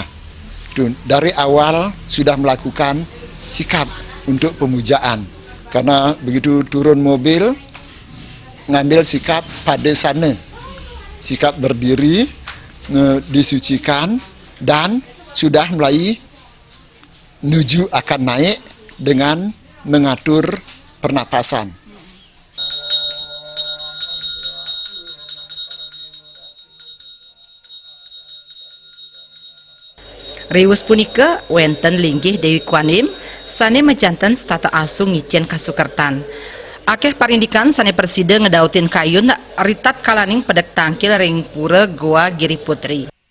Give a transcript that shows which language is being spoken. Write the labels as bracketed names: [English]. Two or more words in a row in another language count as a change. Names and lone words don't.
[Indonesian] Dari awal sudah melakukan sikap untuk pemujaan, karena begitu turun mobil ngambil sikap padesana, sikap berdiri, disucikan, dan sudah mulai menuju akan naik dengan mengatur pernapasan. [Balinese] Riwus punika wenten linggih Dewi Kuanim sane menjantan stata asung ngicen kasukertan. Akeh parindikan sane persida ngedautin kayun ritat kalaning pedek tangkil ring Pura Goa Giri Putri.